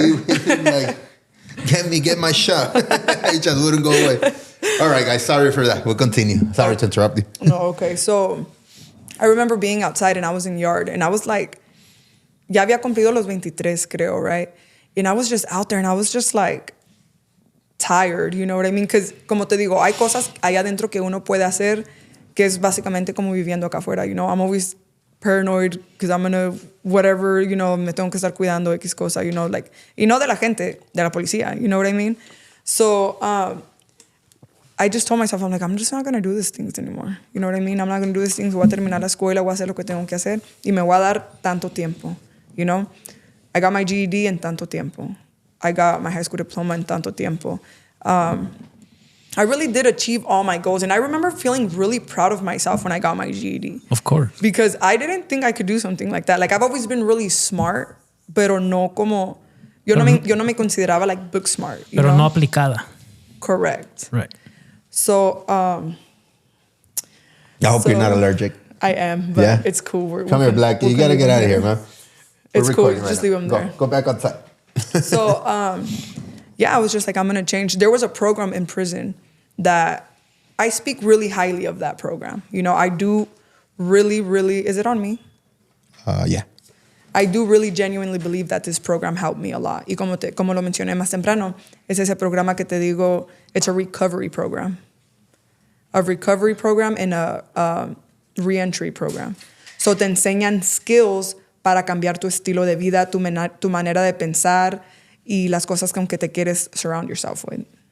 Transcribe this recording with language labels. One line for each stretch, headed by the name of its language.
English: He like, get my shot. It just wouldn't go away. All right, guys. Sorry for that. We'll continue. Sorry to interrupt you. No, okay. So I remember being outside and I was in yard and I was like,
Spanish: ya había cumplido los 23, creo,
English: right? And I was just out there and I was just like tired, you know what I mean? Because
Spanish: como te digo, hay cosas allá adentro que uno puede hacer que es básicamente como viviendo acá afuera,
English: you know? I'm always paranoid because I'm gonna, whatever, you know,
Spanish: me tengo que estar cuidando X cosa,
English: you know, like,
Spanish: y no de la gente, de la policía,
English: you know what I mean? So, I just told myself, I'm like, I'm just not gonna do these things anymore. You know what I mean? I'm not gonna do these things.
Spanish: Voy a terminar la escuela, voy a hacer lo que tengo que hacer y me voy a dar tanto tiempo,
English: you know? I got my GED
Spanish: en tanto tiempo.
English: I got my high school diploma
Spanish: en tanto tiempo.
English: I really did achieve all my goals. And I remember feeling really proud of myself when I got my GED. Of course. Because I didn't think I could do something like that. Like, I've always been really smart,
Spanish: pero no como... Yo no me consideraba, like, book smart. You Pero
English: know?
Spanish: no aplicada.
English: Correct. Right. So, I hope you're not allergic. I am, but it's cool. Come here, Blackie. You got to get out of here, man. It's cool. Just leave him there. Go back outside. So, I was just like, I'm going to change. There was a program in prison that I speak really highly of that program. You know, I do really, really, is it on me? Yeah. I do really genuinely believe that this program helped me a lot.
Spanish: Y como lo mencioné más temprano, es ese programa que te digo,
English: it's a recovery program. A recovery program and a re-entry program.
Spanish: So te enseñan skills para cambiar tu estilo de vida, tu manera de pensar y las cosas con que te quieres
English: surround yourself with.